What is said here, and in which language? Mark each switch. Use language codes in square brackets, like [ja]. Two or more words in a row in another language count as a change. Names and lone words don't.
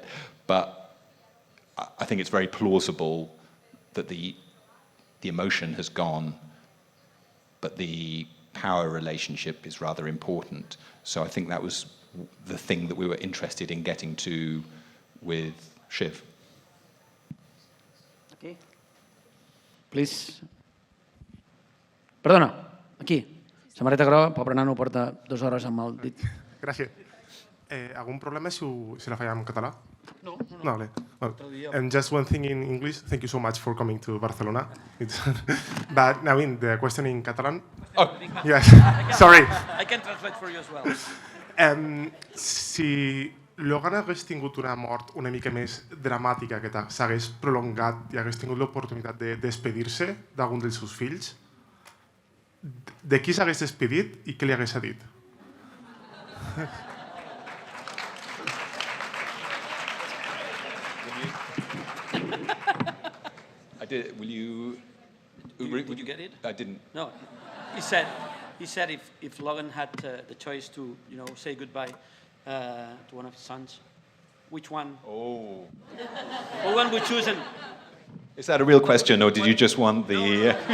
[en] But I think it's very plausible that the emotion has gone, but the power relationship is rather important. So I think that was the thing that we were interested in getting to with Shiv. Okay. Please. [ca] Perdona, aquí. Samarreta groga, pobre nano porta 2 hores amb el dit. Gràcies. [es] ¿Algún problema si la fallamos en català? No. No, vale. [en] Well, and just one thing in English. Thank you so much for coming to Barcelona. But I mean, the question in Catalan. Oh, yes. Sorry. I can translate for you as well. [ca] Si Logan hagués tingut una mort una mica més dramàtica, que s'hagués prolongat i hagués tingut l'oportunitat de despedir-se d'algun dels seus fills, de qui s'hagués despedit i què li hagués dit? [en] I did. Did you get it? I didn't. No. He said if Logan had the choice to say goodbye to one of his sons, which one? Oh. What one would choose? And Is that a real question, or did you just want the?